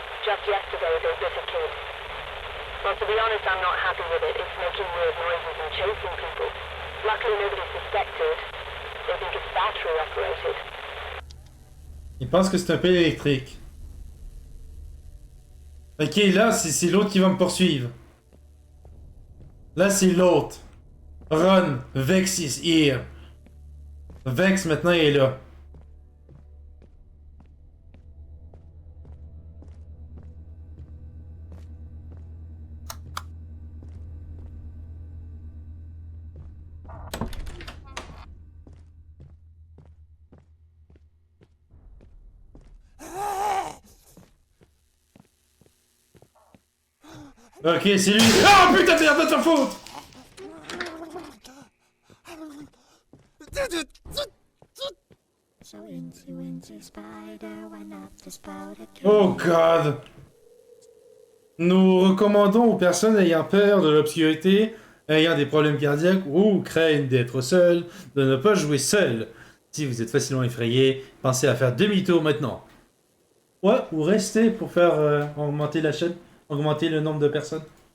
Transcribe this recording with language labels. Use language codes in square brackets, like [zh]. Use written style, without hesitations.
[en] Just yesterday, they bit a kid. Well, to be honest, I'm not happy with it. It's making weird noises and chasing people. Luckily, nobody suspected. They think it's battery operated. [fr] Il pense que c'est un pelle électrique. Ok, là, c'est l'autre qui va me poursuivre. Là, c'est l'autre. [en] Run, Vex is here. [fr] Vex, maintenant, il est là. Ok, c'est lui. Ah putain de merde, de ta faute. [en] So into spider went up the spout again. Oh god. [fr] Nous recommandons aux personnes ayant peur de l'obscurité, ayant des problèmes cardiaques ou craignent d'être seuls, de ne pas jouer seul. Si vous êtes facilement effrayé, pensez à faire demi-tour maintenant. Ouais, ou rester pour faire augmenter la chaîne, augmenter le nombre de personnes.